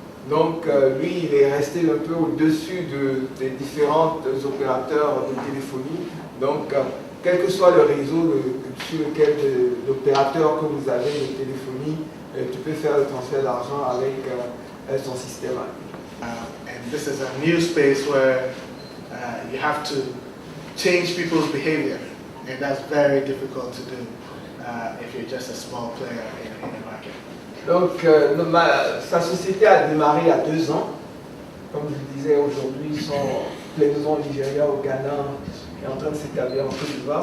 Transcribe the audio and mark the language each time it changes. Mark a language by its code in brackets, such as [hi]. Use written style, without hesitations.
[fr] Donc lui, il est resté un peu au-dessus des différents opérateurs de téléphonie. Donc quel que soit le réseau sur lequel l'opérateur que vous avez de téléphonie, tu peux faire le transfert d'argent avec son système. [en] And this is a new space where you have to change people's behavior, and that's very difficult to do if you're just a small player in the market. [fr] Donc, sa société a démarré il y a 2 ans. Comme je le disais, aujourd'hui, ils sont pleinement au Nigeria, au Ghana, et en train de s'établir en Côte d'Ivoire.